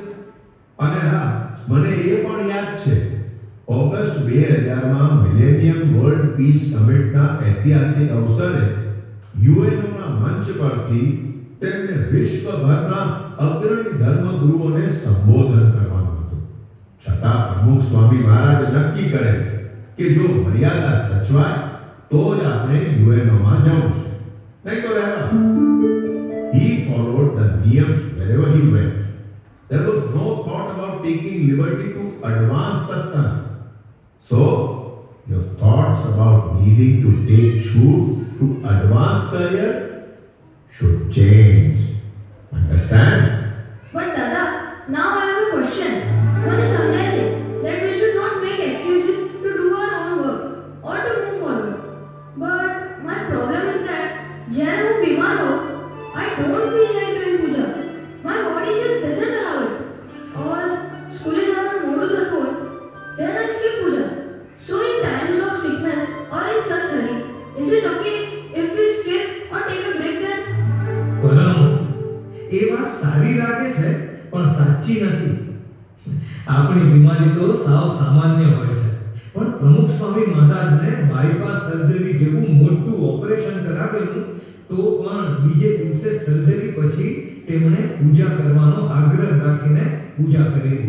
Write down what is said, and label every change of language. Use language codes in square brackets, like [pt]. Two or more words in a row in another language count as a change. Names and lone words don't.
[gu] અને હા, મને એ પણ યાદ છે, ઓગસ્ટ 2000માં મિલેનિયમ વર્લ્ડ પીસ સમિટના ઐતિહાસિક અવસરે યુએનઓના મંચ પરથી તેમને વિશ્વભરના અગ્રણી ધર્મગુરુઓને સંબોધન કરવાનું હતું. છતાં પ્રમુખ સ્વામી મહારાજે નક્કી કરે કે જો મર્યાદા સચવાય તો જ આપણે યુએનઓમાં જવું છે, નહીં તો રહેવા. [en] He followed the niyams wherever he went. There was no thought about taking liberty to advance satsang. So, your thoughts about needing to take shoot to advance career should change. Understand? But Dada, now I have a question. [gu] મને સમજાય છે [en] that we should not make excuses to do our own work or to move forward. But my problem is that [gu] જ્યારે હું બીમાર હોઉં, [en] I don't feel like doing puja. My body just doesn't allow it. [gu] Or સ્કૂલે જવાનું મોડું થતું હોય, [en] then I skip puja. So in times of sickness or in such hurry, is it okay if we skip or take a break then? [gu] એ વાત સારી લાગે છે પણ સાચી નથી. આપણી બીમારી તો સાવ સામાન્ય હોય છે, પણ પ્રમુખ સ્વામી મહારાજને બાયપાસ સર્જરી જેવું મોટું ઓપરેશન કરાવેલું તો પણ બીજે દિવસે સર્જરી પછી તેમણે પૂજા કરવાનો આગ્રહ રાખીને પૂજા કરેલી.